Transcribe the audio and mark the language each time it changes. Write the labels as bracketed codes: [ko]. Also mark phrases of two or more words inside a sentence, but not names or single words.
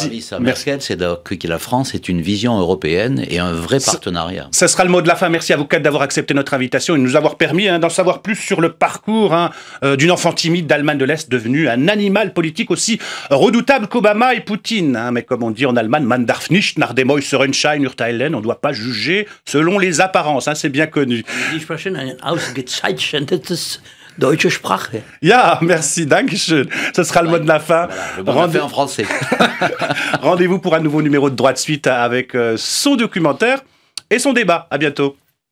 [fr] Service à Merkel, c'est que la France est une vision européenne et un vrai partenariat. Ce sera le mot de la fin. Merci à vous 4 d'avoir accepté notre invitation et de nous avoir permis d'en savoir plus sur le parcours d'une enfant timide d'Allemagne de l'Est devenue un animal politique aussi redoutable qu'Obama et Poutine. Mais comme on dit en Allemagne, [de] man darf nicht nach dem äußeren Schein urteilen. [fr] On ne doit pas juger selon les apparences. C'est bien connu. [de] Die sprechen ein ausgezeichnetes deutsche Sprache. Ja, merci, dankeschön. [fr] Ce sera le mot de la fin. Voilà, le mot de la fin en français. Rendez-vous pour un nouveau numéro de Droite Suite avec son documentaire et son débat. À bientôt.